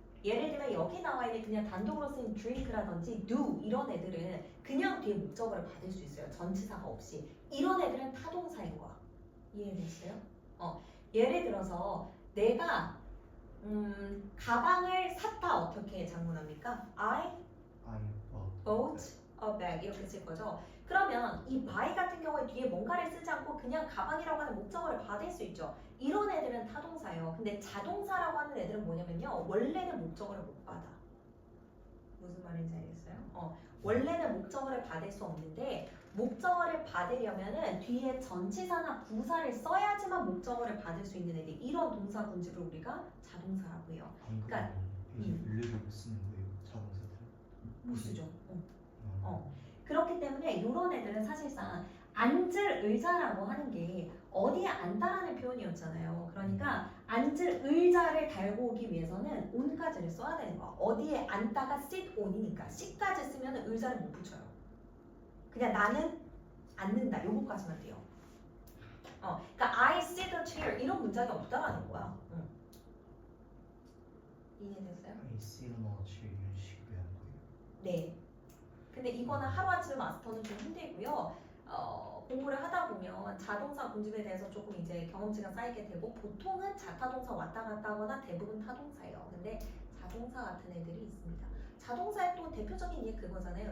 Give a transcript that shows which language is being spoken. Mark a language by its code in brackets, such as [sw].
[ko] 예를 들면 여기 나와 있는 그냥 단독으로 쓰인 drink라든지 do 이런 애들은 그냥 뒤에 목적어를 받을 수 있어요. 전치사가 없이. 이런 애들은 타동사인 거야. 이해됐어요? 예를 들어서 내가 가방을 샀다 어떻게 장문합니까? [en] I bought a bag [ko] 이렇게 쓸 거죠. 그러면 이 buy 같은 경우에 뒤에 뭔가를 쓰지 않고 그냥 가방이라고 하는 목적어를 받을 수 있죠. 이런 애들은 타동사예요. 근데 자동사라고 하는 애들은 뭐냐면요. 원래는 목적어를 못 받아. 무슨 말인지 알겠어요? 원래는 목적어를 받을 수 없는데 목적어를 받으려면은 뒤에 전치사나 부사를 써야지만 목적어를 받을 수 있는 애들 이런 동사 군집을 우리가 자동사라고 해요. 그러니까 을르를 못 쓰는 거예요. 자동사들. 못 쓰죠. 그렇기 때문에 이런 애들은 사실상 앉을 의자라고 하는 게 어디에 앉다라는 표현이었잖아요. 그러니까 앉을 의자를 달고 오기 위해서는 on까지를 써야 되는 거야. 어디에 앉다가 sit on이니까 sit까지 쓰면 의자를 못 붙여요. 그냥 나는 앉는다 요거까지만 돼요. 그러니까 [en] I sit a chair [ko] 이런 문장이 없다라는 거야. 이해됐어요? [en] I see on a chair [ko] 이런 식으로 하는 거예요. 네. 근데 이거는 하루아침에 마스터는 좀 힘들고요. 공부를 하다 보면 자동사 군집에 대해서 조금 이제 경험치가 쌓이게 되고 보통은 자타동사 왔다 갔다 하거나 대부분 타동사예요. 근데 자동사 같은 애들이 있습니다. 자동사의 또 대표적인 예 그거잖아요.